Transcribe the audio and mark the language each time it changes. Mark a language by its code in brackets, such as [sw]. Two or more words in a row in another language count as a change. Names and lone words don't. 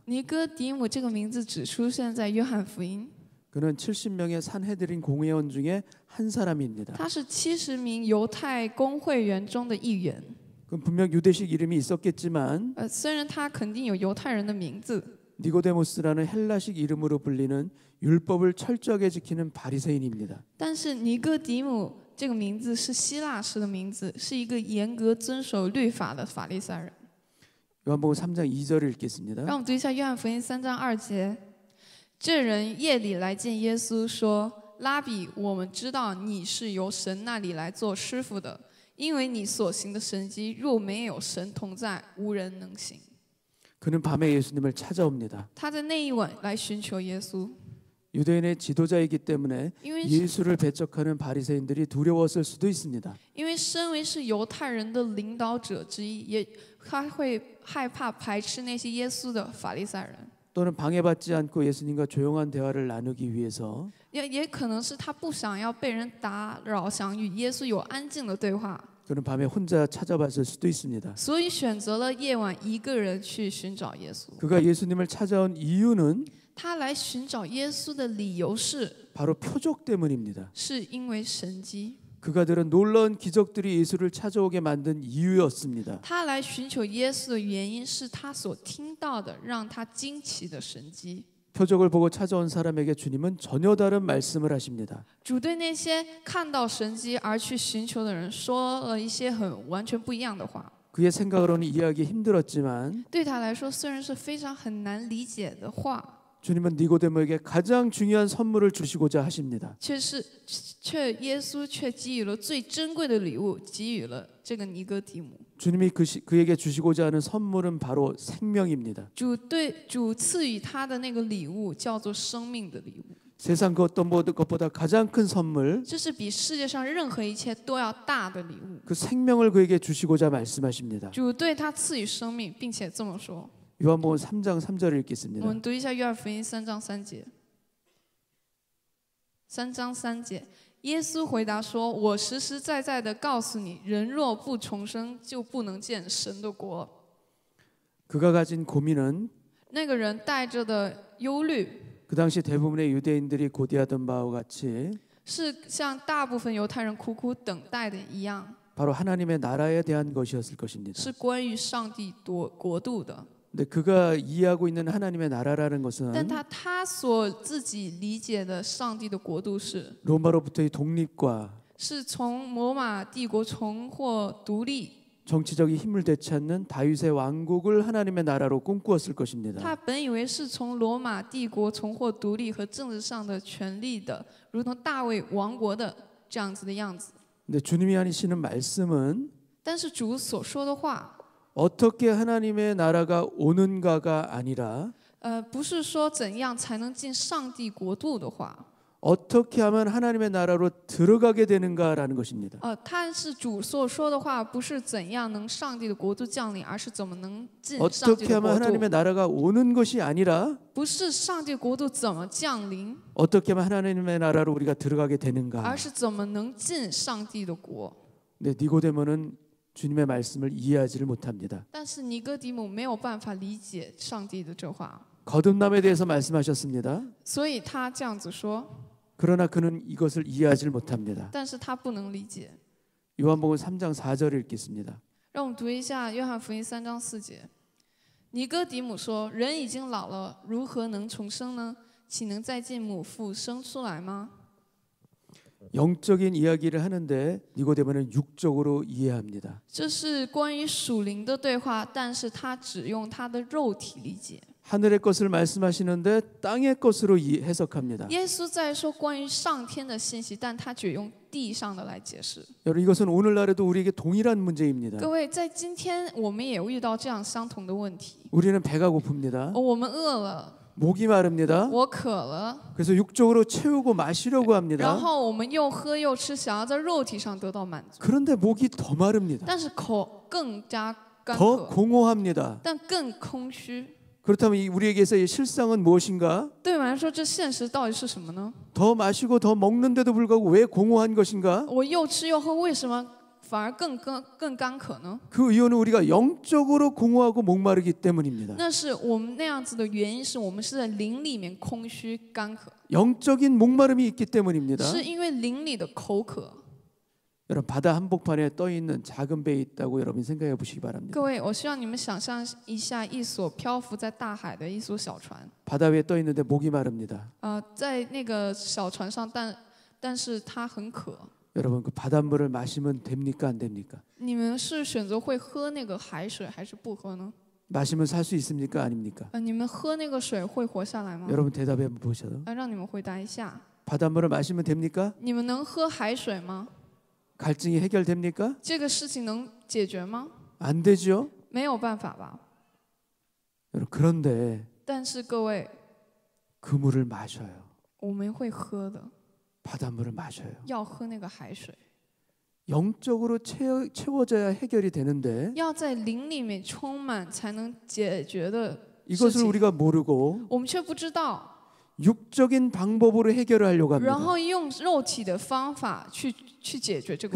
[zh] 尼哥底母这个名字只出现在约翰福音。 [ko] 그는 70명의 산헤드린 공회원 중에 한 사람입니다. [zh] 他是70名犹太公会员中的一员。 [ko] 그럼 분명 유대식 이름이 있었겠지만 [zh] 虽然他肯定有犹太人的名字， [ko] 니고데모스라는 헬라식 이름으로 불리는 율법을 철저하게 지키는 바리새인입니다. [zh] 但是尼哥底母这个名字是希腊式的名字，是一个严格遵守律法的法利赛人。 [ko] 요한복음 3장 2절을 읽겠습니다. [zh] 让我们读一下约翰福音3章2节。这人夜里来见耶稣，说：“拉比，我们知道你是由神那里来做师傅的，因为你所行的神迹，若没有神同在，无人能行。” [ko] 그는 밤에 예수님을 찾아옵니다. [zh] 他在那一晚来寻求耶稣， [ko] 유대인의 지도자이기 때문에 [zh] 因为 [ko] 예수를 배척하는 바리새인들이 두려웠을 수도 있습니다. [zh] 身为是犹太人的领导者之一，他会害怕排斥那些耶稣的法利赛人。 [ko] 또는 방해받지 않고 예수님과 조용한 대화를 나누기 위해서 [zh] 也可能是他不想要被人打扰，想与耶稣有安静的对话， [ko] 그는 밤에 혼자 찾아봤을 수도 있습니다. [zh] 所以选择了夜晚一个人去寻找耶稣。 [ko] 그가 예수님을 찾아온 이유는 [zh] 他来寻找耶稣的理由是 [ko] 바로 표적 때문입니다. [zh] 是因为神迹。 [ko] 그가 들은 놀라운 기적들이 예수를 찾아오게 만든 이유였습니다. [zh] 他来寻求耶稣的原因是他所听到的让他惊奇的神迹。 [ko] 표적을 보고 찾아온 사람에게 주님은 전혀 다른 말씀을 하십니다. [zh] 主对那些看到神迹而去寻求的人说了一些完全不一样的话。 [ko] 그의 생각으로는 이해하기 힘들었지만 [zh] 对他来说，虽然是非常很难理解的话， [ko] 주님은 니고데모에게 가장 중요한 선물을 주시고자 하십니다. [zh] 耶稣却给予了最珍贵的礼物，给予了这个尼哥底母。 [ko] 주님이 그에게 주시고자 하는 선물은 바로 생명입니다. [zh] 主赐予他的那个礼物叫做生命的礼物， [ko] 세상 그 어떤 것보다 가장 큰 선물, [zh] 这是比世界上任何一切都要大的礼物。 [ko] 그 생명을 그에게 주시고자 말씀하십니다. [zh] 主对他赐予生命，并且这么说。 [ko] 요한복음 3장 3절을 [zh] 我 [ko] 읽겠습니다. [zh] 们读一下约翰福音3章3节。3章3节，耶稣回答说：“我实实在在的告诉你，人若不重生，就不能见神的国。” [ko] 그가 가진 고민은 [zh] 那个人带着的忧虑， [ko] 그 당시 대부분의 유대인들이 고대하던 바와 같이 [zh] 是像大部分犹太人苦苦等待的一样， [ko] 바로 하나님의 나라에 대한 것이었을 것입니다. [zh] 是关于上帝国度的。 [ko] 근데 그가 이해하고 있는 하나님의 나라라는 것은 [zh] 但他所自己理解的上帝的国度是， [ko] 로마로부터의 독립과 [zh] 是从罗马帝国重获独立。 [ko] 정치적인 힘을 되찾는 다윗의 왕국을 하나님의 나라로 꿈꾸었을 [zh] 他 [ko] 것입니다. [zh] 本以为是从罗马帝国重获独立和政治上的权利的，如同大卫王国的这样子的样子。 [ko] 근데 주님이 하시는 말씀은 [zh] 但是主所说的话， [ko] 어떻게 하나님의 나라가 오는가가 아니라 [zh] 不是说怎样才能进上帝国度的话， [ko] 어떻게 하면 하나님의 나라로 들어가게 되는가라는 것입니다. [zh] 但是主所说的话不是怎样能上帝的国度降临，而是怎么能进上帝 [ko] 어떻게 [zh] 的 [ko] 하면 [zh] 国 [ko] 하나님의 [zh] 度。 [ko] 나라가 오는 것이 아니라 [zh] 不是上帝国度怎么降临， [ko] 어떻게 하면 하나님의 나라로 우리가 들어가게 되는가. [zh] 而是怎么能进上帝的国。 [ko] 근데 니고데모는 주님의 말씀을 이해하지를 못합니다. [zh] 但是尼哥底母没有办法理解上帝的这话， [ko] 거듭남에 대해서 말씀하셨습니다. [zh] 所以他这样子说， [ko] 그러나 그는 이것을 이해하지를 못합니다. [zh] 但是他不能理解。 [ko] 요한복음 3장 4절을 읽겠습니다. [zh] 让我们读一下约翰福音3章4节。尼哥底母说：“人已经老了，如何能重生呢？岂能再进母腹生出来吗？” [ko] 영적인 이야기를 하는데 니고데모는 육적으로 이해합니다. [zh] 这是关于属灵的对话，但是他只用他的肉体理解。 [ko] 하늘의 것을 말씀하시는데 땅의 것으로 해석합니다. [zh] 耶稣在说关于上天的信息，但他却用地上的来解释。 [ko] 여러분 이것은 오늘날에도 우리에게 동일한 문제입니다. [zh] 各位，在今天我们也遇到这样相同的问题。 [ko] 우리는 배가 고픕니다. [zh] 我们饿了， [ko] 목이 마릅니다. [zh] 我渴了， [ko] 그래서 육적으로 채우고 마시려고 [zh] 然 [ko] 합니다. [zh] 后我们又喝又吃，想要在肉体上得到满足， [ko] 그런데 목이 더 마릅니다. [zh] 但是口更加干 [ko] 더 [zh] 渴， [ko] 공허합니다. [zh] 但更空虚。 [ko] 그렇다면 우리에게서의 실상은 무엇인가? [zh] 对我们来说，这现实到底是什么呢？ [ko] 더 마시고 더 먹는데도 불구하고 왜 공허한 것인가? [zh] 我又吃又喝，为什么反而更干渴呢？ [ko] 그 이유는 우리가 영적으로 공허하고 목마르기 때문입니다. [zh] 那是我们那样子的原因，是我们是在灵里面空虚干渴， [ko] 영적인 목마름이 있기 때문입니다. [zh] 是因为灵里的口渴。 [ko] 여러분 바다 한복판에 떠 있는 작은 배 있다고 여러분 생각해 보시기 바랍니다. [zh] 各位，我希望你们想象一下一所漂浮在大海的一艘小船， [ko] 바다 위에 떠 있는데 목이 마릅니다. [zh] 在那个小船上，但是它很渴。 [ko] 여러분 그 바닷물을 마시면 됩니까 안 됩니까? [zh] 你们是选择会喝那个海水，还是不喝呢？ [ko] 마시면 살 수 있습니까 아닙니까? [zh] 你们喝那个水会活下来吗？ [ko] 여러분 대답해 한번 보셔도. [zh] 让你们回答一下， [ko] 바닷물을 마시면 됩니까? [zh] 你们能喝海水吗？ [ko] 갈증이 해결됩니까? [zh] 这个事情能解决吗？ [ko] 안 되죠. [zh] 没有办法吧。 [ko] 여러분 그런데 [zh] 但是各位， [ko] 그 물을 마셔요. [zh] 我们会喝的， [ko] 바닷물을 마셔요. [zh] 要喝那个海水， [ko] 영적으로 채워져야 해결이 되는데 [zh] 要在灵里面充满才能解决的事 [ko] 이것을 [zh] 情， [ko] 우리가 모르고 [zh] 我们却不知道， [ko] 육적인 방법으로 해결을 하려고 [zh] 然 [ko] 합니다. [zh] 后用肉体的方法去解决这个